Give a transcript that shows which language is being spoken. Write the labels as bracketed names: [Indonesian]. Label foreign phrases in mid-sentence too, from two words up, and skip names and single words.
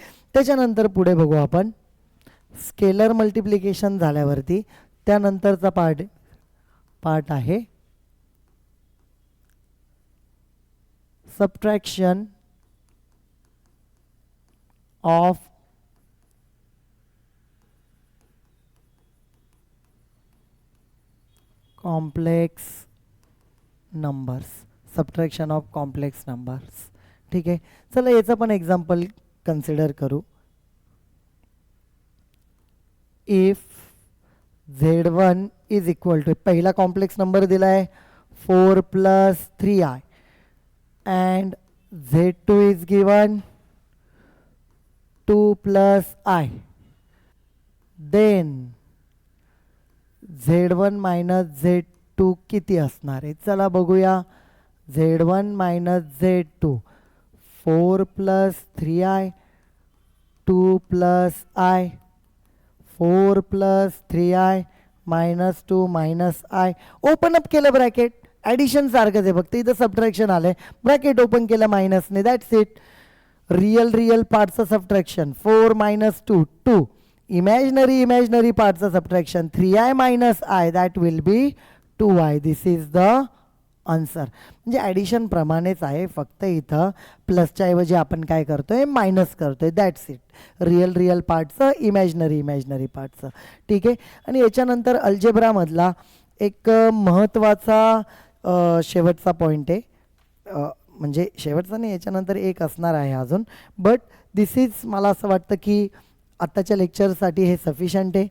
[Marathi] त्याच्यानंतर पुढे बघू आपण [English] scalar multiplication [Marathi] झाल्यावरती त्यानंतरचा पार्ट आहे [English] subtraction of complex numbers. subtraction of complex numbers. [Marathi] ठीक आहे. चला याचं पण [English] example consider [Marathi] करू. [English] if Z1 is equal to, [Marathi] पहिला कॉम्प्लेक्स नंबर दिला आहे [English] 4 + 3i and Z2 is given 2 + i, then Z1 - Z2 [Marathi] किती असणार आहे. चला बघूया. Z1 - Z2 4 + 3i 2 + i 4 + 3i -2 -i. [English] open up [Marathi] केलं ब्रॅकेट, ॲडिशन सारखंच आहे, फक्त इथं सबट्रॅक्शन आलंय. [English] bracket open [Marathi] केलं मायनसने, [English] that's it. real partचं [Marathi] सबट्रॅक्शन 4 - 2 2. [English] imaginary partचं [Marathi] सबट्रॅक्शन 3i - i, [English] that will be 2i. this is the answer. [Marathi] म्हणजे ॲडिशन प्रमाणेच आहे, फक्त इथं प्लसच्या ऐवजी आपण काय करतोय, मायनस करतोय. [English] that's it. real partचं imaginary partचं. [Marathi] ठीक आहे. आणि याच्यानंतर अल्जेब्रामधला एक महत्त्वाचा शेवटचा पॉईंट आहे, म्हणजे शेवटचा नाही, याच्यानंतर एक असणार आहे अजून, [English] but this is, [Marathi] मला असं वाटतं की आत्ताच्या लेक्चरसाठी हे सफिशियंट आहे.